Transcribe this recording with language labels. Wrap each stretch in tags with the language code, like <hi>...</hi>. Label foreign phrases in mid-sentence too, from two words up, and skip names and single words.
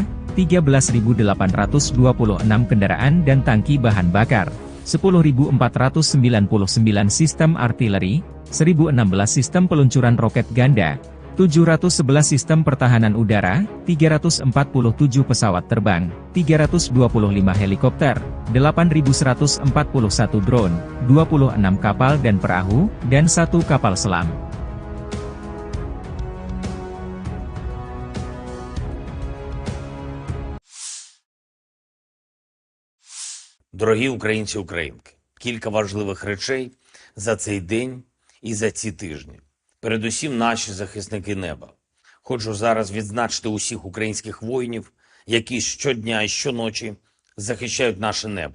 <id>13.826 kendaraan dan tangki bahan bakar, 10.499 sistem artileri, 1.016 sistem peluncuran roket ganda, 711 sistem pertahanan udara, 347 pesawat terbang, 325 helikopter, 8.141 drone, 26 kapal dan perahu, dan 1 kapal selam.</id> <uk>Дорогі українці, українки, кілька важливих речей за цей день і за ці тижні. Передусім наші захисники неба. Хочу зараз відзначити усіх українських воїнів, які щодня і щоночі захищають наше небо.</uk>